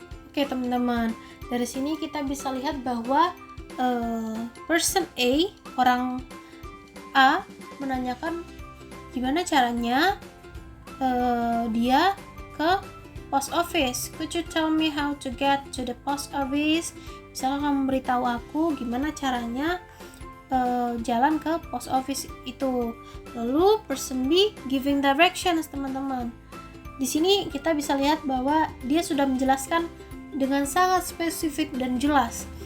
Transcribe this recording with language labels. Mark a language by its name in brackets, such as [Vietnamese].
[Indonesian] Oke teman-teman, dari sini kita bisa lihat bahwa person A, orang A menanyakan gimana caranya dia ke post office. [English] Could you tell me how to get to the post office? [Indonesian] Misalnya kamu beritahu aku gimana caranya jalan ke post office itu. Lalu [English] person B giving directions [Indonesian] teman-teman. Di sini kita bisa lihat bahwa dia sudah menjelaskan dengan sangat spesifik dan jelas.